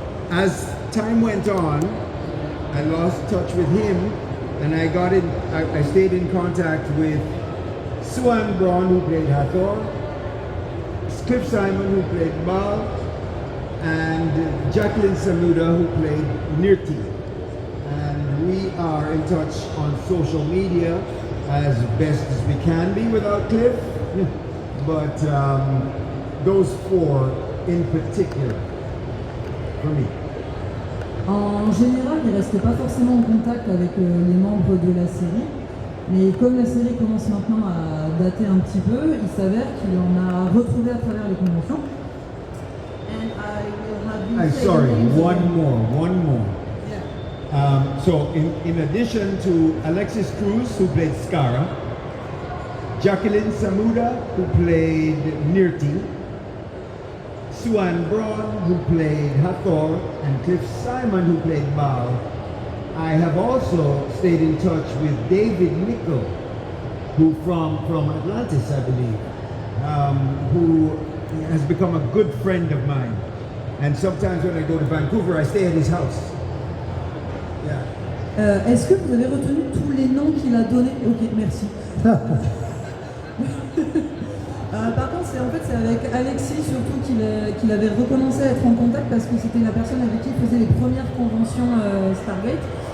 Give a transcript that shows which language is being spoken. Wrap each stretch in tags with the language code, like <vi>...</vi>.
<en>As time went on, I lost touch with him, and I stayed in contact with Swan Braun, who played Hathor, Cliff Simon, who played Mal, and Jacqueline Samuda, who played Nirti. And we are in touch on social media as best as we can be without Cliff. But those four in particular, for me.</en> <fr>En général, il ne reste pas forcément en contact avec les membres de la série, mais comme la série commence maintenant à dater un petit peu, il s'avère qu'il en a retrouvé à travers les conventions.</fr> <en>And I will have you I'm say sorry, the names one more. Yeah. So in addition to Alexis Cruz, who played Skara, Jacqueline Samuda, who played Nirti, Suan Braun, who played Hathor, and Cliff Simon, who played Baal, I have also stayed in touch with David Mikkel, who from Atlantis, I believe, who has become a good friend of mine. And sometimes when I go to Vancouver, I stay at his house. Yeah.</en> <fr>Est-ce que vous avez retenu tous les noms qu'il a donnés? Ok, merci. Par contre, c'est avec Alexis surtout qu'il avait recommencé à être en contact parce que c'était la personne avec qui il faisait les premières conventions Stargate.</fr>